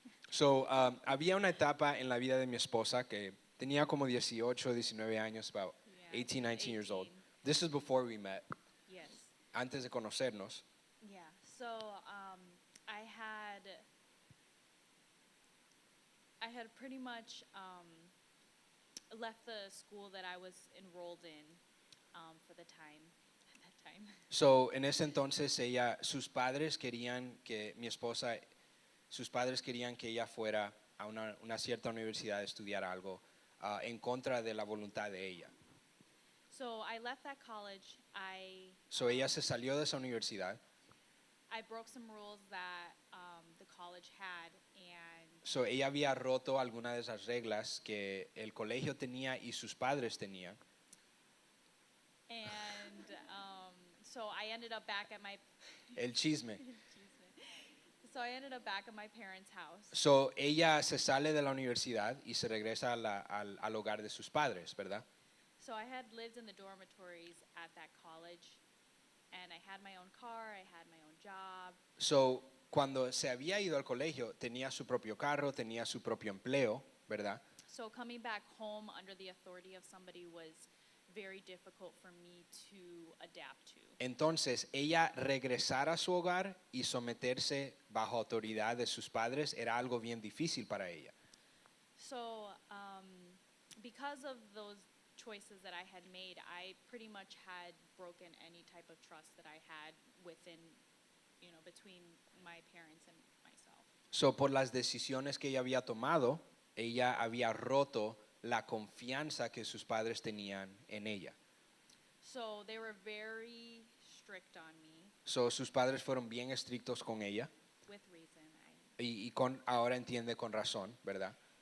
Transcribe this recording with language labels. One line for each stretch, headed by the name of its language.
Spanish: So, había una etapa en la vida de mi esposa que tenía como 18, 19 años,
English: about 18, 19 years old. This is before we met. Yes.
Spanish: Antes de conocernos.
English: Yeah, so I had pretty much left the school that I was enrolled in for the time, at that time.
Spanish: So, en ese entonces sus padres querían que ella fuera a una cierta universidad a estudiar algo en contra de la voluntad de ella.
English: So I left that college.
Spanish: So ella se salió de esa universidad.
English: I broke some rules that the college had, and
Spanish: So ella había roto algunas de esas reglas que el colegio tenía y sus padres tenían.
English: And so I ended up back at my
Spanish: El chisme.
English: So I ended up back at my parents' house.
Spanish: So ella se sale de la universidad y se regresa al hogar de sus padres, ¿verdad?
English: So I had lived in the dormitories at that college, and I had my own car, I had my own job.
Spanish: So cuando se había ido al colegio tenía su propio carro, tenía su propio empleo, ¿verdad?
English: So coming back home under the authority of somebody was very difficult for me to adapt to.
Spanish: Entonces, ella regresar a su hogar y someterse bajo autoridad de sus padres era algo bien difícil para ella.
English: So, because of those choices that I had made, I pretty much had broken any type of trust that I had within, between my parents and myself.
Spanish: So, por las decisiones que ella había tomado, ella había roto la confianza que sus padres tenían en ella.
English: So they were very strict on me.
Spanish: So, sus padres fueron bien estrictos con ella.
English: With reason.
Spanish: Y ahora entiende con razón, ¿verdad?